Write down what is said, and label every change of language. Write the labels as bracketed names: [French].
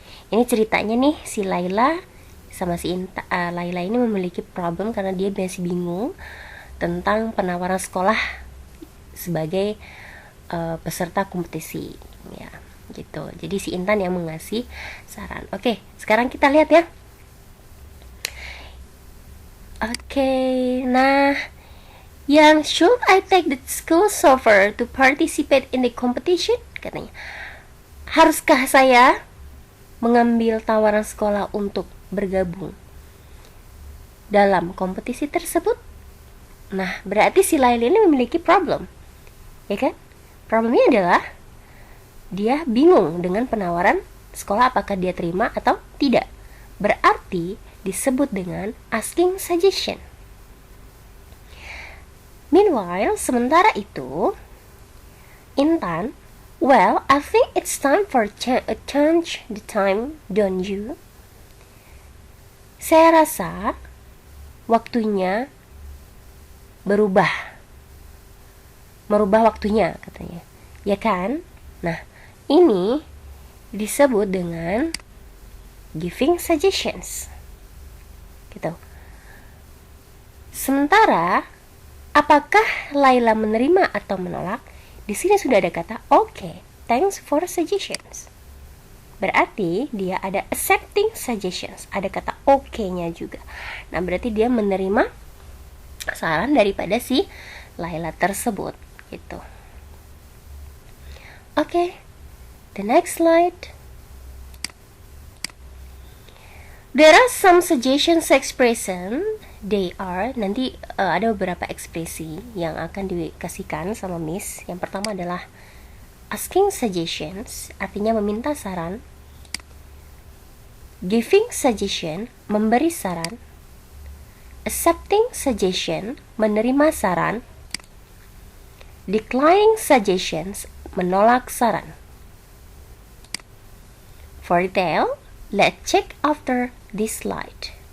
[Indonesian] Ini ceritanya nih, si Laila sama si Laila ini memiliki problem karena dia masih bingung tentang penawaran sekolah sebagai peserta kompetisi, ya, gitu. Jadi si Intan yang mengasih saran. Oke, sekarang kita lihat ya. Oke, nah, yang [English] should I take the school over to participate in the competition? [Indonesian] Katanya, haruskah saya mengambil tawaran sekolah untuk bergabung dalam kompetisi tersebut? Nah, berarti si Laila ini memiliki problem, ya kan? Problemnya adalah dia bingung dengan penawaran sekolah, apakah dia terima atau tidak. Berarti disebut dengan asking suggestion. [English] Meanwhile, [Indonesian] sementara itu, [English] Intan, well, I think it's time for a change the time, don't you? [Indonesian] Saya rasa waktunya merubah waktunya, katanya, ya kan? Nah, ini disebut dengan giving suggestions, gitu. Sementara apakah Laila menerima atau menolak? Di sini sudah ada kata [English] okay, thanks for suggestions. [Indonesian] Berarti dia ada accepting suggestions, ada kata okay-nya juga. Nah, berarti dia menerima saran daripada si Laila tersebut, gitu. [English] Okay, the next slide. There are some suggestions expression. They are, [Indonesian] nanti ada beberapa ekspresi yang akan dikasihkan sama Miss. Yang pertama adalah asking suggestions, artinya meminta saran. Giving suggestion, memberi saran. Accepting suggestion, menerima saran. Declining suggestions, menolak saran. [English] For detail, let's check after this slide.